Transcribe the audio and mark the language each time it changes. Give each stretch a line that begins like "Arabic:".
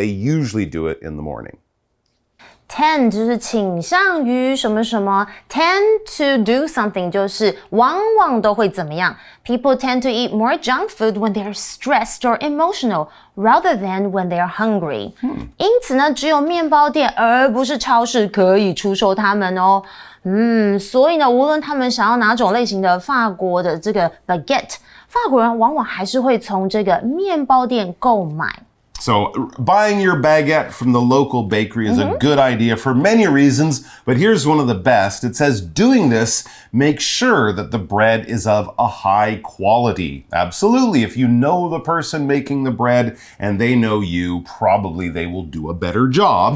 English: They usually do it in the morning. Tend
Chinese: 就是倾向于什么什么
English: tend to do something
Chinese: 就是往往都会怎么样
English: People tend to eat more junk food when they are stressed or emotional rather than when they are hungry.
Chinese: 因此呢，只有面包店而不是超市可以出售它们哦。所以呢，无论他们想要哪种类型的法国的这个 baguette， 法国人往往还是会从这个面包店购买。
English: So buying your baguette from the local bakery is a good idea for many reasons, but here's one of the best. It says doing this makes sure that the bread is of a high quality. Absolutely. If you know the person making the bread and they know you, probably they will do a better job.